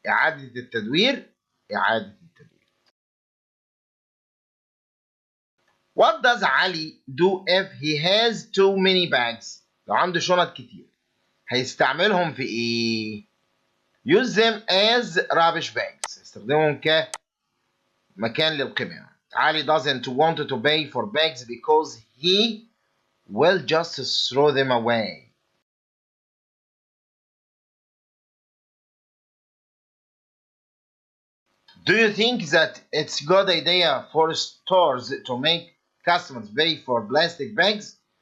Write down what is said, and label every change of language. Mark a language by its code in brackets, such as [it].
[ar] إعادة التدوير. [en] What does Ali do if he has too many bags؟ [ar] لو عنده شنط كتير هيستعملهم في إيه؟ [en] Use them as rubbish bags. [ar] يستخدمهم كمكان للقمامة. [en] Ali doesn't want to pay for bags because he will just throw them away. Do you think that it's a good idea for stores to make customers pay for plastic bags?